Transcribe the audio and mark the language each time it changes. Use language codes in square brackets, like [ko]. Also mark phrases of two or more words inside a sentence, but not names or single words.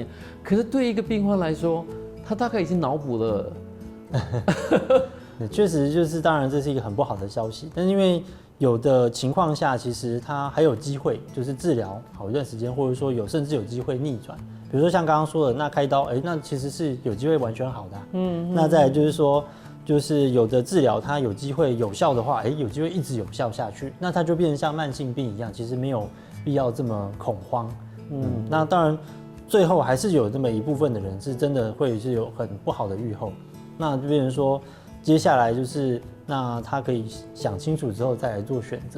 [zh] 可是對一個病患來說，他大概已經腦補了。確實就是當然這是一個很不好的消息，但是因為有的情況下，其實它還有機會就是治療好一段時間，或者說甚至有機會逆轉。比如說像剛剛說的，那開刀，那其實是有機會完全好的、啊。那再來就是說，就是有的治療它有機會有效的話，有機會一直有效下去，那它就變成像慢性病一樣，其實沒有必要這麼恐慌。那當然最後還是有這麼一部分的人是真的會是有很不好的預後，那就變成說接下來就是那他可以想清楚之后再来做选择。